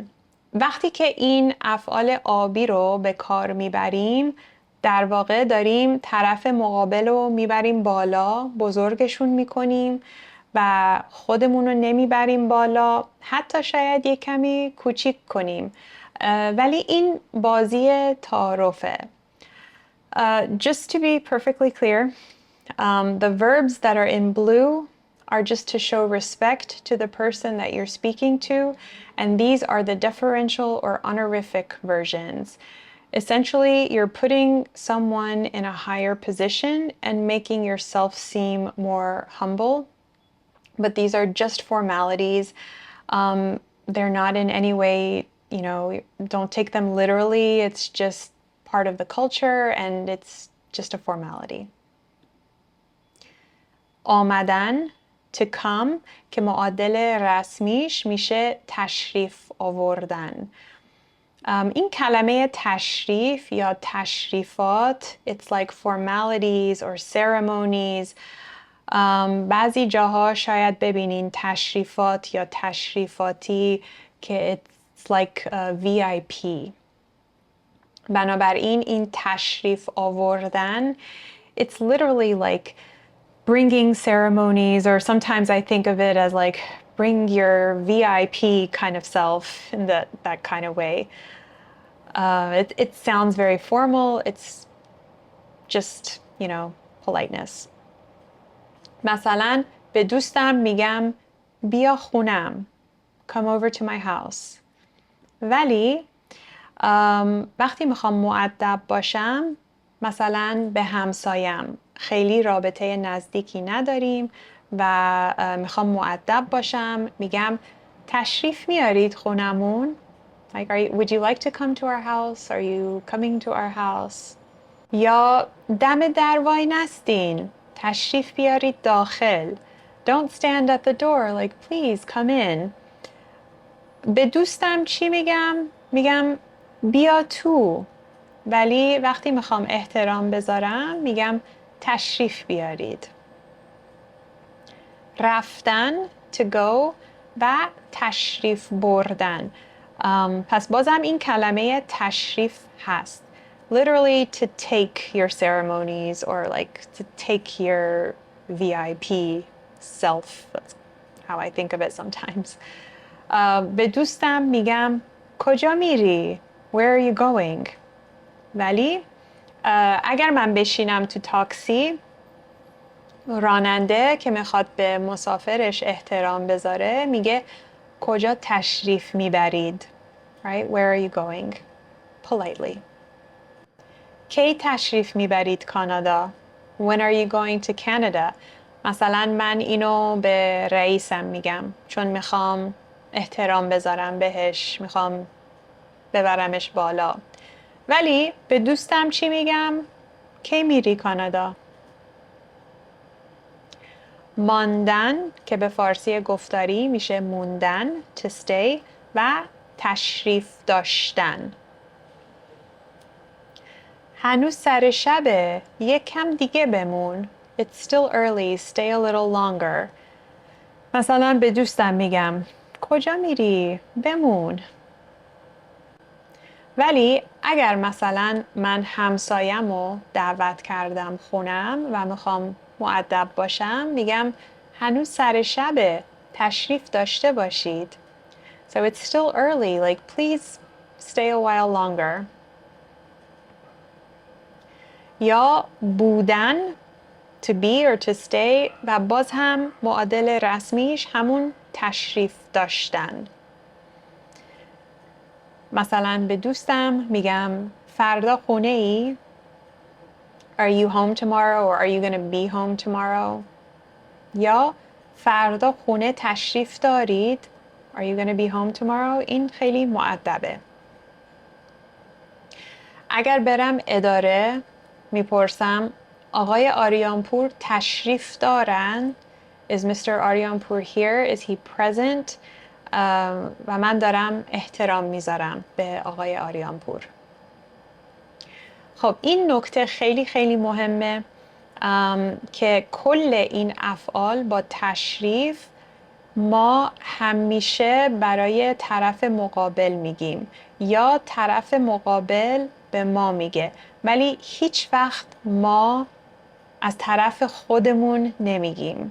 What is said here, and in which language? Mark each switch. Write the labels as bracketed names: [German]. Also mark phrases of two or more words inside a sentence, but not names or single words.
[Persian] وقتی که این افعال آبی رو به کار میبریم در واقع داریم طرف مقابل رو میبریم بالا، بزرگشون میکنیم و خودمون رو نمیبریم بالا، حتی شاید یک کمی کوچیک کنیم. ولی این بازی تعارفه. [English] Just to be perfectly clear, the verbs that are in blue are just to show respect to the person that you're speaking to, and these are the deferential or honorific versions. Essentially, you're putting someone in a higher position and making yourself seem more humble, but these are just formalities. They're not in any way, don't take them literally. It's just part of the culture and it's just a formality. [Persian] آمدن [English] to come [Persian] که معادل رسمیش میشه تشریف آوردن. این کلمه تشریف یا تشریفات [English] it's like formalities or ceremonies. [Persian] بعضی جاها شاید ببینین تشریفات یا تشریفاتی که [English] it's like VIP. [Persian] بنابراین این تشریف آوردن [English] it's literally like bringing ceremonies, or sometimes I think of it as like bring your VIP kind of self in that kind of way. It sounds very formal. It's just, politeness. [Persian] مثلا به دوستم میگم بیا خونم. [English] Come over to my house. [Persian] ولی وقتی میخوام مؤدب باشم مثلا به همسایم خیلی رابطه نزدیکی نداریم و میخوام مؤدب باشم میگم تشریف میارید خونمون. [English] Like, would you like to come to our house? Are you coming to our house? [Persian] یا دم در وای نستین. تشریف بیارید داخل. [English] Don't stand at the door. Like, please come in. [Persian] به دوستم چی میگم؟ میگم بیا تو. ولی وقتی میخوام احترام بذارم میگم تشریف بیارید. رفتن [English] to go [Persian] و تشریف بردن. پس بازم این کلمه تشریف هست. [English] Literally to take your ceremonies or like to take your VIP self. That's how I think of it sometimes. [Persian] به دوستم میگم کجا میری؟ [English] Where are you going? [Persian] ولی اگر من بشینم تو تاکسی راننده که میخواد به مسافرش احترام بذاره میگه کجا تشریف میبرید؟ [English] Right? Where are you going? Politely. [Persian] کی تشریف میبرید کانادا؟ [English] When are you going to Canada? [Persian] مثلا من اینو به رئیسم میگم چون میخوام احترام بذارم بهش، میخوام ببرمش بالا. ولی به دوستم چی میگم؟ کی میری کانادا؟ ماندن که به فارسی گفتاری میشه موندن [English] to stay [Persian] و تشریف داشتن. هنوز سر شبه، یک کم دیگه بمون. [English] It's still early. Stay a little longer. [Persian] مثلا به دوستم میگم کجا میری؟ بمون. ولی اگر مثلا من همسایه‌مو دعوت کردم خونم و میخوام مؤدب باشم میگم هنوز سر شبه. تشریف داشته باشید. [English] So it's still early. Like please stay a while longer. [Persian] یا بودن [English] to be or to stay [Persian] و باز هم معادل رسمیش همون تشریف داشتن. مثلا به دوستم میگم فردا خونه ای؟ [English] Are you home tomorrow or are you gonna be home tomorrow? [Persian] یا فردا خونه تشریف دارید؟ [English] Are you gonna be home tomorrow? [Persian] این خیلی مؤدبه. اگر برم اداره میپرسم آقای آریانپور تشریف دارن؟ [English] Is Mr. Aryanpur here? Is he present? [Persian] و من دارم احترام میذارم به آقای آریانپور. خب این نکته خیلی خیلی مهمه که کل این افعال با تشریف ما همیشه برای طرف مقابل میگیم یا طرف مقابل به ما میگه ولی هیچ وقت ما از طرف خودمون نمیگیم.